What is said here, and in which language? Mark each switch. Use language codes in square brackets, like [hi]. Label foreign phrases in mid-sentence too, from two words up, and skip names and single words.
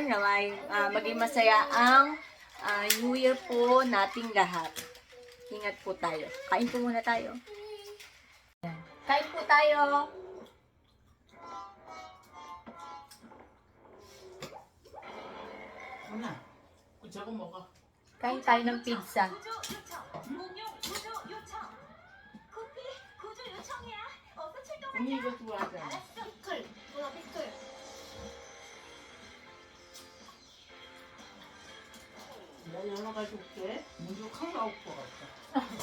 [tl] Na maging masaya ang New Year po nating lahat. Ingat po tayo. Kain po muna tayo. Kain po tayo. Wala. Kutsara mo ka. Kain tayo ng pizza. [ko] 언니 이거 좋아하잖아. 나 연어 가져올게. 먼저 칼 나올 것 같다.